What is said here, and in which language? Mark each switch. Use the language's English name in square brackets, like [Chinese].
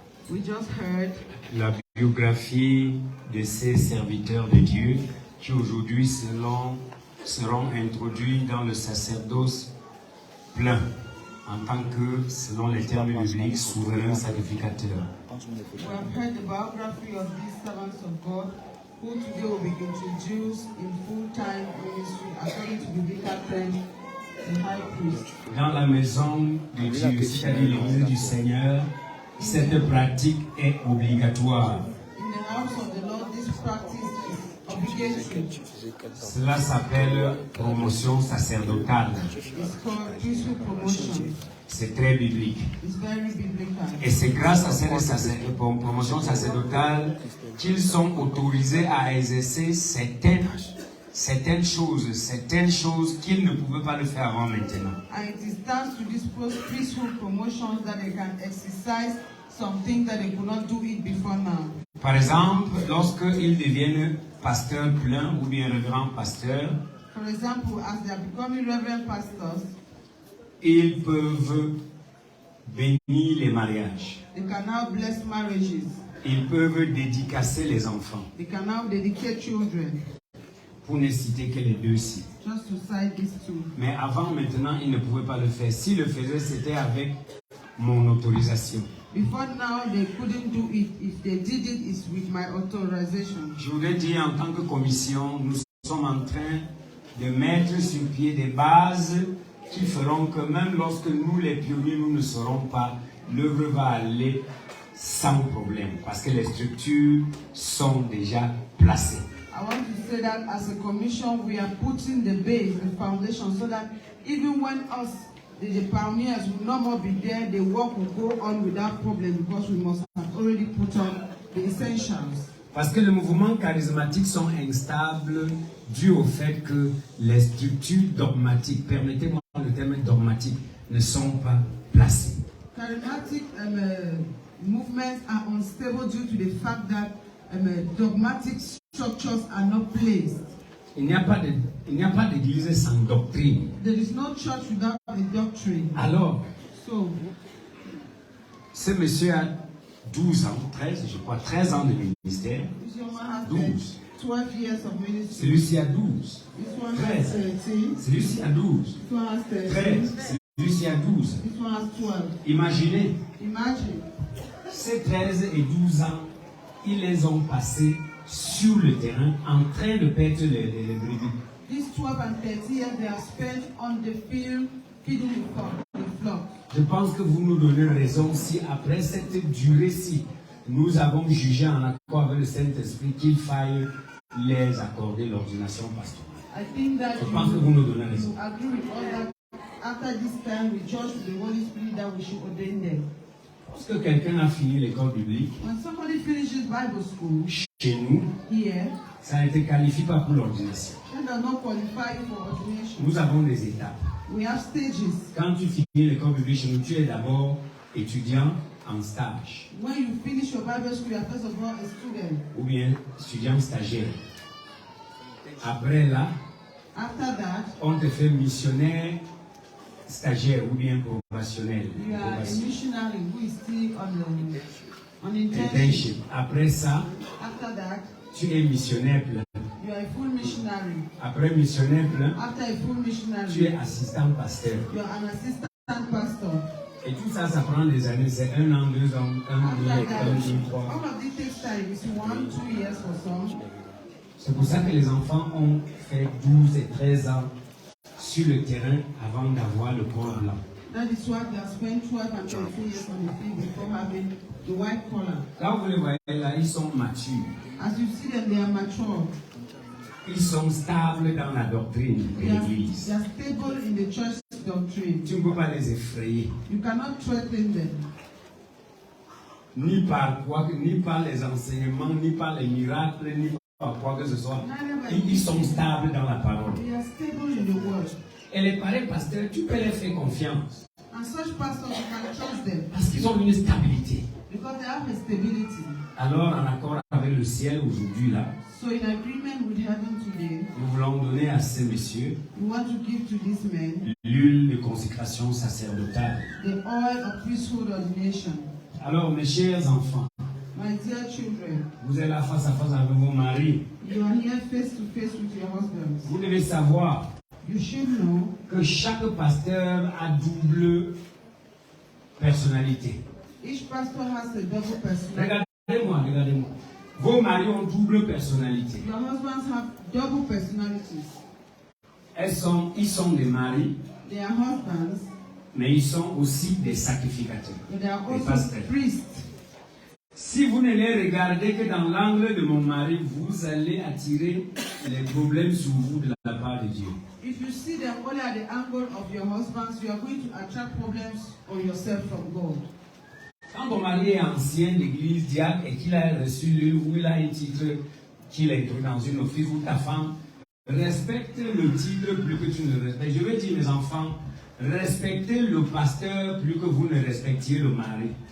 [English] We just heard [French] la biographie de ces serviteurs de Dieu qui aujourd'hui seront introduits dans le sacerdoce plein en tant que, selon les termes bibliques, souverain sacrificateur. [English] We have heard the biography of these servants of God who today will be introduced in full-time ministry according to biblical terms, the high priest. Dans la maison de Dieu, c'est-à-dire l'église du Seigneur, cette pratique est obligatoire. In the house of the Lord, this practice is obligated. dedicatory. [French] Cela s'appelle promotion sacerdotale. [English] It's called priesthood promotion. [French] C'est très biblique. [English] It's very biblical. [French] Et c'est grâce à cette promotion sacerdotale qu'ils sont autorisés à exercer certaines choses qu'ils ne pouvaient pas le faire avant maintenant. [English] And it is thanks to this priesthood promotion that they can exercise something that they could not do it before now. [French] Par exemple, lorsqu'ils deviennent pasteurs pleins ou bien révérends pasteurs, [English] For example, as they are becoming reverend pastors, [French] ils peuvent bénir les mariages. [English] they can now bless marriages. [French] Ils peuvent dédicacer les enfants. [English] They can now dedicate children. [French] Pour ne citer que les deux-ci. [English] Just to cite these two. [French] Mais avant, maintenant, ils ne pouvaient pas le faire. S'ils le faisaient, c'était avec mon autorisation. [English] Before now, they couldn't do it. If they did it, it's with my authorization. [French] Je voudrais dire, en tant que commission, nous sommes en train de mettre sur pied des bases qui feront que même lorsque nous, les pionniers, nous ne serons pas, l'œuvre va aller sans problème. Parce que les structures sont déjà placées. [English] I want to say that as a commission, we are putting the base, the foundation, so that even when us, the pioneers, will no more be there, the work will go on without problem because we must have already put on the essentials. [French] Parce que les mouvements charismatiques sont instables dû au fait que les structures dogmatiques, permettez-moi le terme dogmatique, ne sont pas placées. [English] Charismatic movements are unstable due to the fact that dogmatic structures are not placed. [French] Il n'y a pas d'église sans doctrine. [English] There is no church without a doctrine. [French] Alors, [English] So, [French] ce monsieur a 12 ans, 13, je crois, 13 ans de ministère. [English] this young man has 12. 12 years of ministry. [French] Celui-ci a 12. [English] This one 13. has 13. [French] Celui-ci a 12. [English] This one has 13. [French] 13. Celui-ci a 12. [English] This one has 12. [French] Imaginez, [English] Imagine, [French] ces 13 et 12 ans, ils les ont passés sur le terrain en train de perdre les brebis. [English] these 12 and 13 years they are spent on the field feeding the flock. [French] Je pense que vous nous donnez raison si après cette durée-ci, nous avons jugé en accord avec le Saint-Esprit qu'il faille les accorder l'ordination pastorale. [English] I think that [French] Je pense que vous nous donnez raison. [English] you agree with all that. After this time, we judge with the Holy Spirit that we should ordain them. [French] Lorsque quelqu'un a fini l'école biblique, [English] When somebody finishes Bible school [French] chez nous, [English] here, [French] ça ne te qualifie pas pour l'ordination. [English] then they're not qualified for ordination. [French] Nous avons des étapes. [English] We have stages. [French] Quand tu finis l'école biblique chez nous, tu es d'abord étudiant en stage [English] When you finish your Bible school, you are first of all a student. [French] ou bien étudiant stagiaire. Après là, [English] After that, [French] on te fait missionnaire stagiaire ou bien probationnel. [English] you are a missionary who is still on internship. [French] Internship. Après ça, [English] After that, [French] tu es missionnaire plein. [English] you are a full missionary. [French] Après missionnaire plein, [English] After a full [French] tu [English] missionary, [French] es assistant pasteur. [English] you are an assistant pastor. [French] Et tout ça, ça prend des années. C'est 1 an, 2 ans, 1 an, 2 [English] After that, [French] 3 ans. [English] all of this takes time. It's 1-2 years for some. [French] C'est pour ça que les enfants ont fait 12 et 13 ans sur le terrain avant d'avoir le corps blanc. [English] That is why they have spent 12 and 13 years on the field before having the white collar. [French] Là, vous les voyez là, ils sont matures. [English] As you see them, they are mature. [French] Ils sont stables dans la doctrine de [English] They are [French] l'Église. [English] stable in the church doctrine. [French] Tu ne peux pas les effrayer. [English] You cannot threaten them. [French] Ni par quoi, ni par les enseignements, ni par les miracles, ni par quoi que ce soit. Ils sont stables dans la parole. [English] They are stable in the word. [French] Et les parents pasteurs, tu peux leur faire confiance. [English] And such pastors, you can trust them [French] Parce qu'ils ont une stabilité. [English] because they have a stability. [French] Alors, en accord avec le ciel aujourd'hui, là, [English] So in agreement with heaven today, [French] nous voulons donner à ces messieurs [English] we want to give to these men [French] l'huile de consécration sacerdotale. [English] the oil of priesthood ordination. [French] Alors, mes chers enfants, [English] My dear children, [French] vous êtes là face à face avec vos maris. [English] you are here face to face with your husbands. [French] Vous devez savoir [English] You should know [French] que chaque pasteur a double personnalité. [English] each pastor has a double personality. [French] Regardez-moi, regardez-moi. Vos maris ont double personnalité. [English] Your husbands have double personalities. [French] Ils sont des maris, [English] They are husbands, [French] mais ils sont aussi des sacrificateurs, [English] but they are [French] des [English] also [French] pasteurs. [English] priests. [French] Si vous ne les regardez que dans l'angle de mon mari, vous allez attirer les problèmes sur vous de la part de Dieu. [English] If you see them only at the angle of your husbands, you are going to attract problems on yourself from God. [French] Quand ton mari est ancien d'église, diacre, et qu'il a reçu l'huile ou il a un titre qu'il a introduit dans une office, ou ta femme, respecte le titre plus que tu ne le respectes. Je veux dire, mes enfants, respectez le pasteur plus que vous ne respectiez le mari.